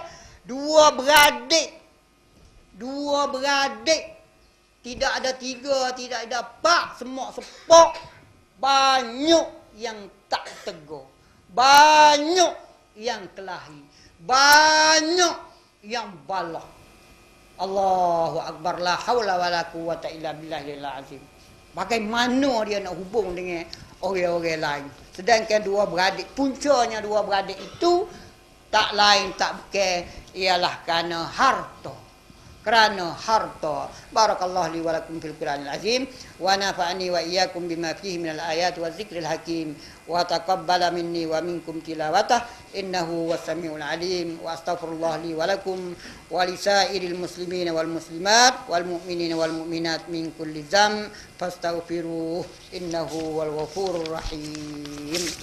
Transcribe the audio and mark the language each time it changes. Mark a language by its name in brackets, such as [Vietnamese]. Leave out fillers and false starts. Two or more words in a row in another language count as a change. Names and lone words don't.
[Malay] Dua beradik. Tidak ada tiga, tidak ada empat. Semua sepok. Banyak yang tak tegur. Banyak yang kelahi. Banyak yang balah. [Arabic] الله أكبر. لا حول ولا قوة إلا بالله العظيم. [Malay] Bagaimana dia nak hubung dengan orang-orang lain? Sedangkan puncanya dua beradik itu tak lain tak bukan ialah kerana harta. [Arabic] بارك الله لي ولكم في القرآن العظيم ونفعني وإياكم بما فيه من الآيات والذكر الحكيم وتقبل مني ومنكم تلاوته إنه السميع العليم وأستغفر الله لي ولكم ولسائر المسلمين والمسلمات والمؤمنين والمؤمنات من كل ذنب فاستغفروه إنه الغفور الرحيم.